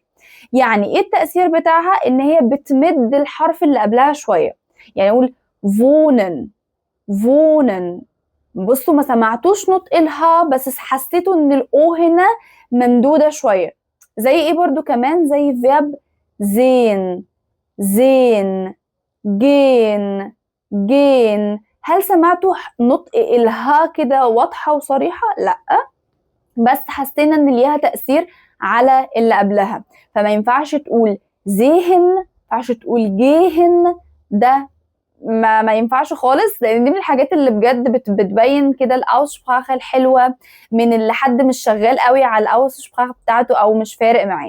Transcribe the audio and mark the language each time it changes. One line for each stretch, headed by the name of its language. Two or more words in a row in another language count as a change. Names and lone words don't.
Arabic: يعني ايه التأثير بتاعها؟ ان هي بتمد الحرف اللي قبلها شوية. يعني اقول
German: wohnen wohnen.
Arabic: بصوا ما سمعتوش نطق الها بس حسيتوا ان الاو هنا ممدودة شوية. زي ايه برضو كمان؟ زي verb
German: sehen sehen gehen gehen.
Arabic: هل سمعتوا نطق الها كده واضحة وصريحة؟ لا، بس حسينا ان ليها تأثير على اللي قبلها. فما ينفعش تقول زيهن، ما ينفعش تقول جيهن. ده ما ينفعش خالص، لان دي من الحاجات اللي بجد بتبين كده الاوسبراخه الحلوه من اللي حد مش شغال قوي على الاوسبراخه بتاعته او مش فارق معاه.